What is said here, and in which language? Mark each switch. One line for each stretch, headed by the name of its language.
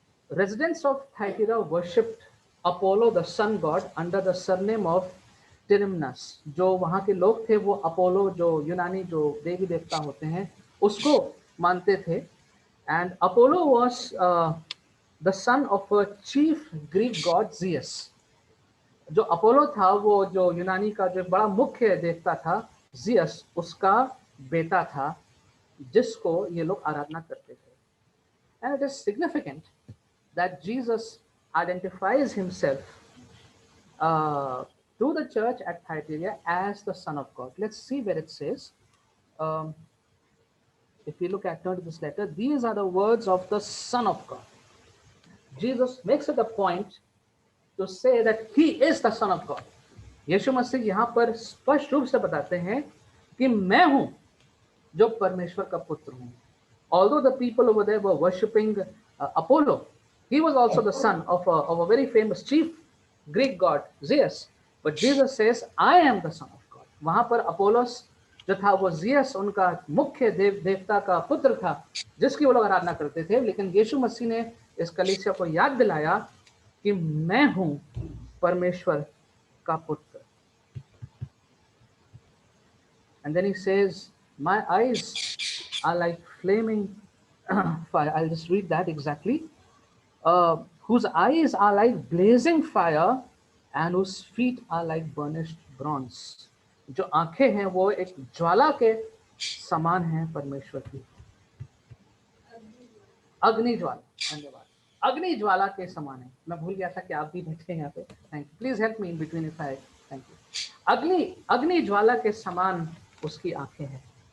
English: Residents of Thyatira worshipped Apollo the sun god under the surname of Tyrannus.
Hindi: जो वहाँ के लोग थे वो अपोलो, जो यूनानी जो देवी देवता होते हैं, उसको मानते थे।
English: And Apollo was the son of a chief Greek god Zeus.
Hindi: जो अपोलो था वो जो यूनानी का जो बड़ा मुख्य देवता था जियस, उसका बेटा था जिसको ये लोग आराधना करते थे।
English: And it is significant that Jesus identifies himself to the church at Thyatira as the Son of God. Let's see where it says. If we turn to this letter, these are the words of the Son of God. Jesus makes it a point to say that he is the Son of God.
Hindi: यीशु मसीह यहाँ पर स्पष्ट रूप से बताते हैं कि मैं हूँ जो परमेश्वर का पुत्र हूँ।
English: Although the people over there were worshipping Apollo, he was also the son of a very famous chief Greek god Zeus. But Jesus says, I am the son of God.
Hindi: वहां पर अपोलोस जो था वो Jesus उनका मुख्य देवता का पुत्र था जिसकी वो लोग आराधना करते थे, लेकिन यीशु मसीह ने इस कलीसिया को याद दिलाया कि मैं हूं परमेश्वर का पुत्र.
English: And then he says, my eyes are like flaming fire. I'll just read that exactly. Whose eyes are like blazing fire and whose feet are like burnished bronze.
Hindi: जो आंखें हैं वो एक ज्वाला के समान हैं परमेश्वर की. अग्नि ज्वाला, धन्यवाद. अग्नि ज्वाला के समान है. मैं भूल गया था कि आप भी बैठे हैं यहाँ पे.
English: Thank you. Please help me in between if I. Thank you.
Hindi: अग्नि ज्वाला के समान उसकी आंखें हैं.